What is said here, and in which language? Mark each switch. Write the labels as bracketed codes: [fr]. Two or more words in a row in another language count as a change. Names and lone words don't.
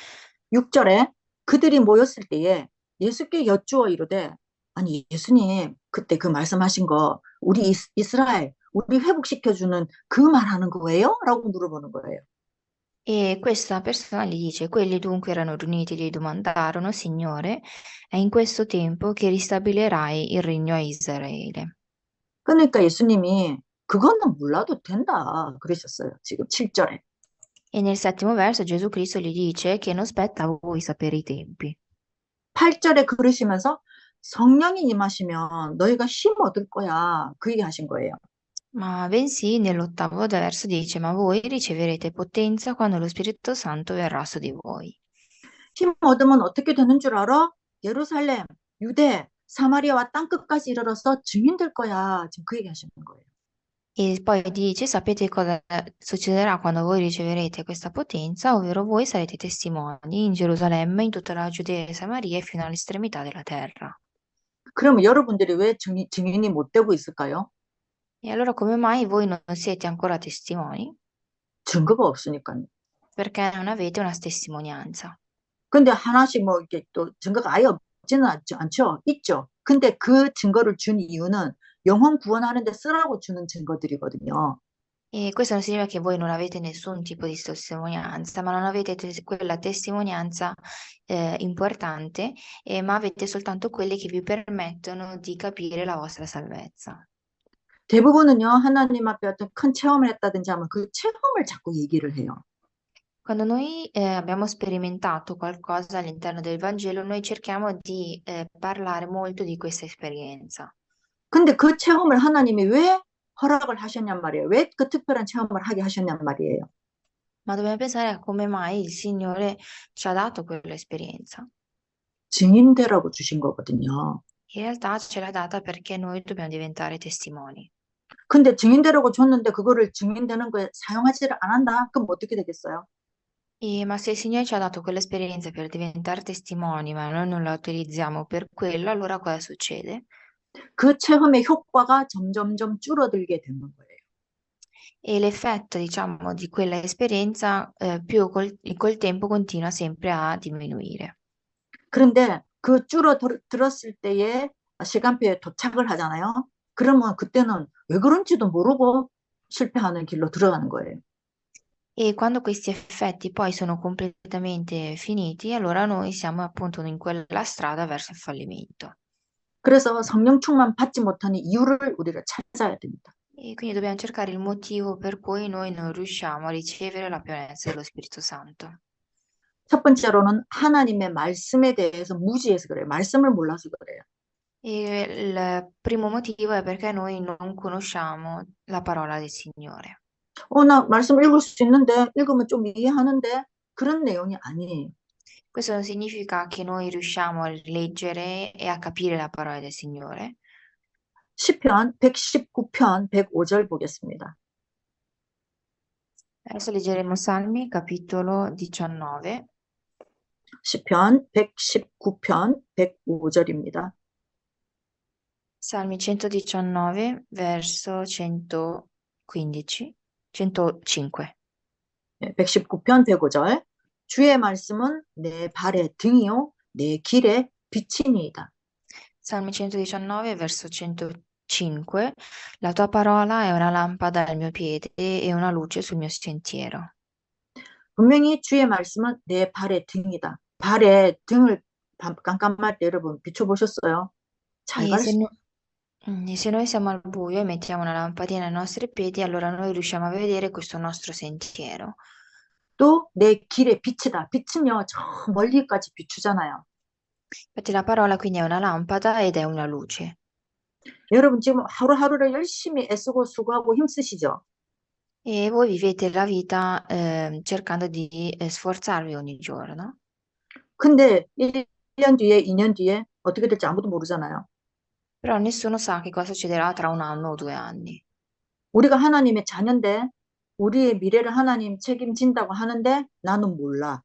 [ko] 6절에 그들이 모였을 때에 예수께 여쭈어 이르되 아니 예수님 그때 그 말씀하신 거 우리 이스라엘 우리 회복시켜주는 그 말하는 거예요? 라고 물어보는 거예요. [it] E questa persona gli dice, quelli dunque erano riuniti e gli domandarono, Signore, è in questo tempo che ristabilirai il regno a Israele. [ko] 그러니까 예수님이 그거는 몰라도 된다 그러셨어요. 지금 7절에. [it] E nel settimo verso Gesù Cristo gli dice che non spetta a voi sapere i tempi. [ko] 8절에 그러시면서 성령이 임하시면 너희가 힘 얻을 거야. 그 얘기 하신 거예요. [it] Ma bensì nell'ottavo verso dice, ma voi riceverete potenza quando lo Spirito Santo verrà su di voi. [ko] 힘 얻으면 어떻게 되는 줄 알아? 예루살렘, 유대, 사마리아와 땅끝까지 이르러서 증인 될 거야. 지금 그 얘기 하시는 거예요. [it] E poi dice, sapete cosa succederà quando voi riceverete questa potenza, ovvero voi sarete testimoni in Gerusalemme, in tutta la Giudea e Samaria e fino all'estremità della terra. [ko] 그러면 여러분들이 왜 증인이 못 되고 있을까요? [it] E allora come mai voi non siete ancora testimoni? [ko] 증거가 없으니까요. [it] Perché non avete una testimonianza. [ko] 근데 하나씩 뭐 이렇게 또 증거가 아예 없지는 않죠. 있죠. 근데 그 증거를 준 이유는 영혼 구원하는 데 쓰라고 주는 증거들이거든요. [it] E questo non significa che voi non avete nessun tipo di testimonianza, ma non avete quella testimonianza importante, ma avete soltanto quelle che vi permettono di capire la vostra salvezza. [ko] 대부분은요, 하나님 앞에 어떤 큰 체험을 했다든지 하면 그 체험을 자꾸 얘기를 해요. [it] Quando noi abbiamo sperimentato qualcosa all'interno del Vangelo, noi cerchiamo di parlare molto di questa esperienza. [ko] 근데 그 체험을 하나님이 왜 허락을 하셨냔 말이에요. 왜 그 특별한 체험을 하게 하셨냔 말이에요. [it] Ma dobbiamo pensare a come mai il Signore ci ha dato quell'esperienza. [ko] 증인되라고 주신 거거든요. [it] In realtà ce l'ha data perché noi dobbiamo diventare testimoni. [ko] 근데 증인되라고 줬는데 그거를 증인되는 거에 사용하지를 안 한다? 그럼 어떻게 되겠어요? [it] Ma se il Signore ci ha dato quell'esperienza per diventare testimoni, ma noi non la utilizziamo per quello, allora cosa succede? [ko] 그 체험의 효과가 점점점 줄어들게 되는 거예요. [it] E l'effetto, diciamo, di quella esperienza più col tempo continua sempre a diminuire. [ko] 그런데 그 줄어들었을 때에 시간표에 도착을 하잖아요. 그러면 그때는 왜 그런지도 모르고 실패하는 길로 들어가는 거예요. [it] E quando questi effetti poi sono completamente finiti, allora noi siamo appunto in quella strada verso il fallimento. [ko] 그래서 성령 충만 받지 못하는 이유를 우리가 찾아야 됩니다. [it] E quindi dobbiamo cercare il motivo per cui noi non riusciamo a ricevere la pienezza dello Spirito Santo. [ko] 첫 번째로는 하나님의 말씀에 대해서 무지해서 그래요. 말씀을 몰라서 그래요. [it] E il primo motivo è perché noi non conosciamo la parola del Signore. [ko] 나 말씀 읽을 수 있는데, 읽으면 좀 이해하는데, 그런 내용이 아니에요. [it] Questo non significa che noi riusciamo a leggere e a capire la parola del Signore. [ko] 시편 119편 105절 보겠습니다. [it] Adesso leggeremo Salmi, capitolo 19. [ko] 시편 119편 105절입니다. Salmi 119, verso 115, 105. 119편 105절. 주의 말씀은 내 발의 등이요, 내 길의 빛이니이다. [it] Salmi 119, verso 105. La tua parola è una lampada al mio piede e una luce sul mio sentiero. [ko] 분명히 주의 말씀은 내 발의 등이다. 발의 등을 깜깜할 때 여러분 비춰보셨어요? 잘 [it] E [ko] 갈 [it] se, [ko] 수, [it] no- e se noi siamo al buio e mettiamo una lampadina ai nostri piedi, allora noi riusciamo a vedere questo nostro sentiero. [ko] 또 내 길의 빛이다. 빛은요, 저 멀리까지 비추잖아요. [it] Infatti la parola quindi è una lampada ed è una luce. [ko] 여러분 지금 하루하루를 열심히 애쓰고 수고하고 힘쓰시죠? [it] E voi vivete la vita cercando di sforzarvi ogni giorno. [ko] 근데 1년 뒤에, 2년 뒤에 어떻게 될지 아무도 모르잖아요. [it] Però nessuno sa che cosa succederà tra 1 anno o 2 anni. [ko] 우리가 하나님의 자녀인데 우리의 미래를 하나님 책임진다고 하는데 나는 몰라.